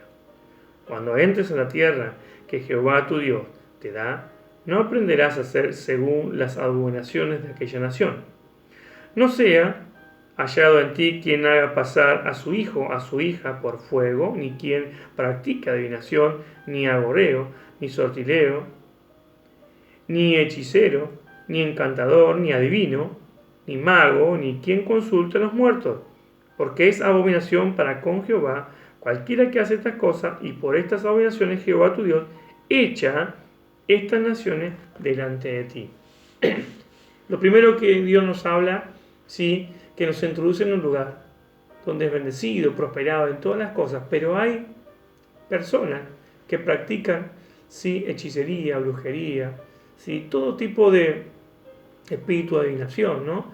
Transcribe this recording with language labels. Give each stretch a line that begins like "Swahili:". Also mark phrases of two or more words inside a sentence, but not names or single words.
Spanish: Cuando entres a la tierra que Jehová tu Dios te da, no aprenderás a hacer según las abominaciones de aquella nación. No sea hallado en ti quien haga pasar a su hijo, a su hija por fuego, ni quien practique adivinación, ni agoreo, ni sortileo, ni hechicero, ni encantador, ni adivino, ni mago, ni quien consulte a los muertos, porque es abominación para con Jehová cualquiera que hace estas cosas, y por estas abominaciones Jehová tu Dios echa estas naciones delante de ti. Lo primero que Dios nos habla, sí, que nos introduce en un lugar donde es bendecido, prosperado en todas las cosas, pero hay personas que practican, sí, hechicería, brujería, sí, todo tipo de espíritu de adivinación, ¿no?